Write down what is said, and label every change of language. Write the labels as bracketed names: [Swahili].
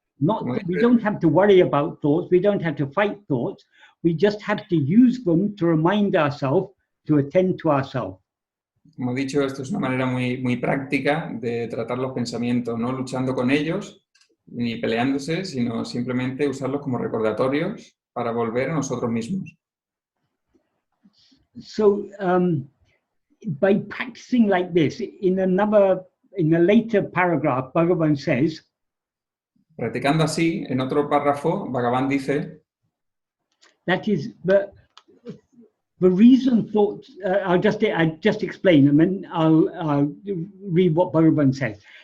[English] We don't have to worry about thoughts. We don't have to fight thoughts. We just have to use them to remind ourselves to attend to ourselves. [Spanish] Como he dicho, esto es una manera muy práctica de tratar los pensamientos, no luchando con ellos ni peleándose, sino simplemente usarlos como recordatorios para volver a nosotros mismos. [English] So, by practicing like this, in a later paragraph, Bhagavan says, [Spanish] practicando así, en otro párrafo, Bhagavan dice, [English] that is the reason thoughts. I'll just explain, and then I'll read what Bhagavan says.